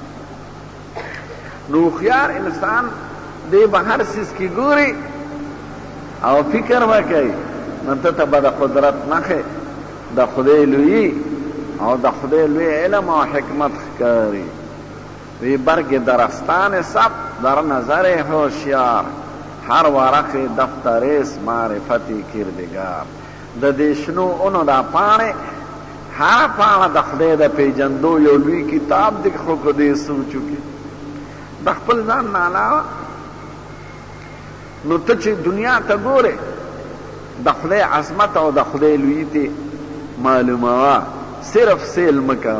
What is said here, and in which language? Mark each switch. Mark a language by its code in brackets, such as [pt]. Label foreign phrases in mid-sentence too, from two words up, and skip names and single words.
[ps] نو هوښیار انسان دی به هر څیز کې ګوري او فکر وکړي، نو ته ته به د قدرت نښې، د خدای لویي او د خدای لوی علم او حکمت ښکاري. [fa] وی برگ درختان سب در نظر هوشیار، هر ورق دفتریست معرفتی کردگار. [ps] د دې شنو اونو دا پاڼې، هر پاڼه د خدای د پیژندو یو لوی کتاب دی. خو که دې سوچ وکړي د خپل ځان نه علاوه، نو ته چې دنیا ته ګورې، د خدای عظمت او د خدای لویي ته معلوموه، صرف سیل مه کوه.